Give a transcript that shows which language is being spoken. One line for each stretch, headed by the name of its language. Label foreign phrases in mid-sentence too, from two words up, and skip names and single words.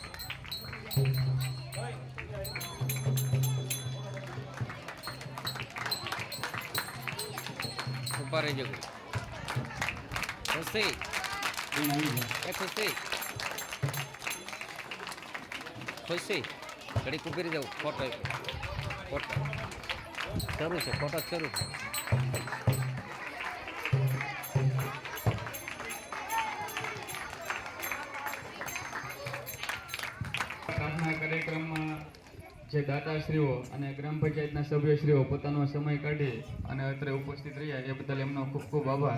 Hindi: ऊपर रह जाओ खुशी
Gujarati: બેન આવી જાઓ.
Hindi: ए खुशी खुशी घड़ी ऊपर जाओ फोटो फोटो शुरू से फोटो शुरू
Gujarati: પ્રાર્થના કાર્યક્રમમાં જે દાતાશ્રીઓ અને ગ્રામ પંચાયતના સભ્યશ્રીઓ પોતાનો સમય કાઢી અને અત્રે ઉપસ્થિત રહ્યા એ બદલ એમનો ખૂબ ખૂબ આભાર.